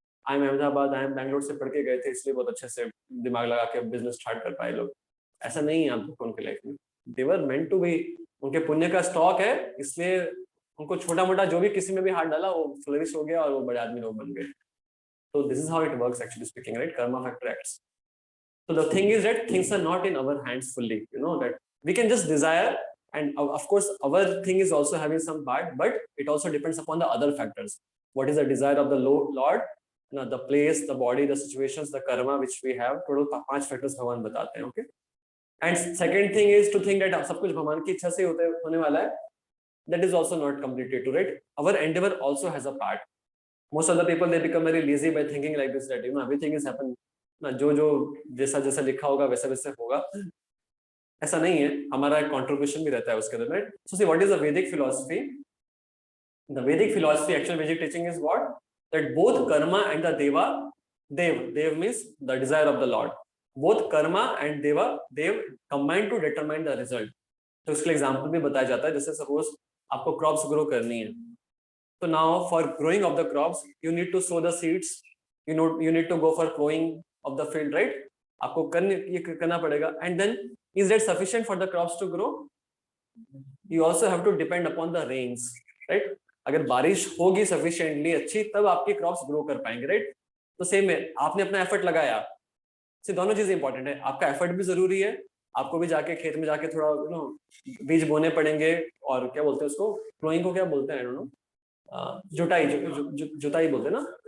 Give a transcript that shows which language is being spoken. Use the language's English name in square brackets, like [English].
[Hindi] IIM Ahmedabad, IIM Bangalore से पढ़ के गए थे, इसलिए बहुत अच्छे से दिमाग लगा के बिजनेस स्टार्ट कर पाए लोग. ऐसा नहीं है आप देखो उनके लाइफ में, [English] they were meant to be, [Hindi] उनके पुण्य का स्टॉक है, इसलिए उनको छोटा मोटा जो भी किसी में भी हाथ डाला वो फ्लरिश हो गया और वो बड़े आदमी लोग बन गए. [English] तो this is how it works actually speaking, right? Karma factor acts. So the thing is that things are not in our hands fully, that we can just desire, and of course our thing is also having some part, but it also depends upon the other factors. What is the desire of the Lord, the place, the body, the situations, the karma which we have. Total 5 factors [Hindi] भगवान बताते हैं, [English] okay? And second thing is to think that [Hindi] सब कुछ भगवान की इच्छा से होने वाला है. [English] That is also not completely true, right? Our endeavor also has a part. Most of the people, they become very lazy by thinking like this, that everything is happen ना, [Hindi] जो जैसा जैसा लिखा होगा वैसा वैसा होगा, ऐसा नहीं है. हमारा एक कंट्रीब्यूशन भी रहता है उसके अंदर, right? [English] So see what is the Vedic philosophy? The Vedic philosophy, actual Vedic teaching is what, that both karma and the dev means the desire of the lord, both karma and dev combine to determine the result. [Hindi] तो इसके example भी बताया जाता है, जैसे सपोज आपको क्रॉप्स ग्रो करनी है, [English] तो now for growing of the crops you need to sow the seeds, you need to go for plowing of the field, right? [Hindi] आपको ये करना पड़ेगा. [English] And then is that sufficient for the crops to grow? You also have to depend upon the rains, right? [Hindi] अगर बारिश होगी sufficiently अच्छी, तब आपके क्रॉप्स ग्रो कर पाएंगे, राइट? तो सेम है, आपने अपना एफर्ट लगाया, से दोनों चीजें इंपॉर्टेंट है. आपका एफर्ट भी जरूरी है, आपको भी जाके खेत में जाके थोड़ा बीज बोने पड़ेंगे, और क्या बोलते हैं उसको, प्लोइंग को क्या बोलते हैं, [English] I don't know, [Hindi] जुताई बोलते हैं ना.